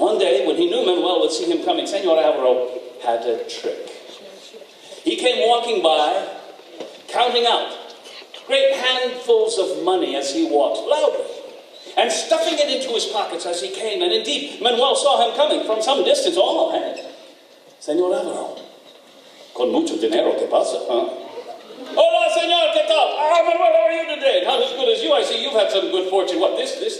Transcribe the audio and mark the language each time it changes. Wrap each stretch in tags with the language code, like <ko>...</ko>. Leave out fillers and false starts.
<en>one day, when he knew Manuel would see him coming, Senor Alvaro had a trick. He came walking by, counting out great handfuls of money as he walked, loudly, and stuffing it into his pockets as he came. And indeed, Manuel saw him coming from some distance.</en> <es>Oh, hey, Senor Alvaro, con mucho dinero, ¿qué pasa, huh? Hola, senor, ¿qué tal?</es> <en>Ah, Manuel, how are you today? Not as good as you. I see you've had some good fortune. What, this?</en>